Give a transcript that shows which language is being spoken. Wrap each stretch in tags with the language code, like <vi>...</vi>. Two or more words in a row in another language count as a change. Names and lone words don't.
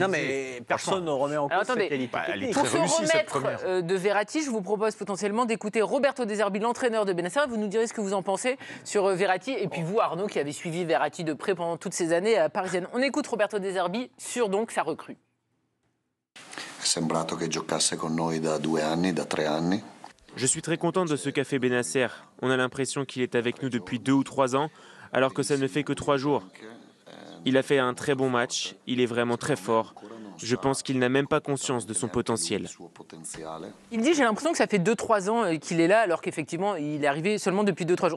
<fr>Non, mais personne ne remet en Alors, cause sa attendez. qualité Elle est technique. très Pour se réussie, cette remettre première. de Verratti, je vous propose potentiellement d'écouter Roberto De Zerbi, l'entraîneur de Bennacer. Vous nous direz ce que vous en pensez sur Verratti. Et puis vous, Arnaud, qui avez suivi Verratti de près pendant toutes ces années parisiennes. On écoute Roberto De Zerbi sur donc sa recrue.</fr> <it>È sembrato che giocasse con noi da 2 anni, da 3 anni.</it> <fr>Je suis très content de ce qu'a fait Bennacer. On a l'impression qu'il est avec nous depuis 2 ou 3 ans, alors que ça ne fait que 3 jours. Il a fait un très bon match, il est vraiment très fort. Je pense qu'il n'a même pas conscience de son potentiel. Il dit, j'ai l'impression que ça fait 2-3 ans qu'il est là, alors qu'effectivement, il est arrivé seulement depuis 2-3 jours.</fr>